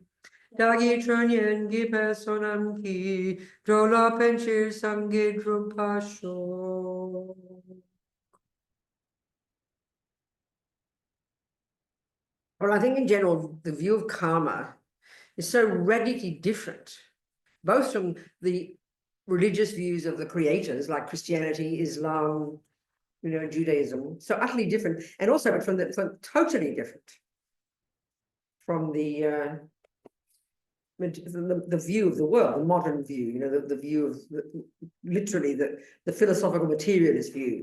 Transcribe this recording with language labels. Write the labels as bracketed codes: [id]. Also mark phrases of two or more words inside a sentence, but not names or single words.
[bo] བདག་གིས་ཆོས་ཉན་བགྱིས་པའི་བསོད་ནམས་ཀྱིས། འགྲོ་ལ་ཕན་ཕྱིར་སངས་རྒྱས་འགྲུབ་པར་ཤོག. [en] Well, I think in general, the view of karma is so radically different, both from the religious views of the creators like Christianity, Islam, Judaism, so utterly different, and also from totally different from the view of the world, the modern view, the view of literally the philosophical materialist view.